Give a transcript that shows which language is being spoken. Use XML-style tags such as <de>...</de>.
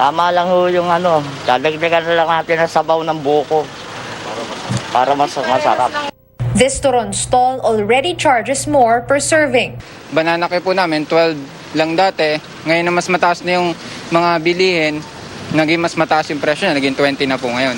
<tl>Tama lang yung dadagdagan na lang natin ang sabaw ng buko para masarap.</tl> <en>This turon stall already charges more per serving.</en> <tl>Banana cake po namin, 12 lang dati. Ngayon na mas mataas na yung mga bilihin, naging mas mataas yung presyo na, naging 20 na po ngayon.</tl>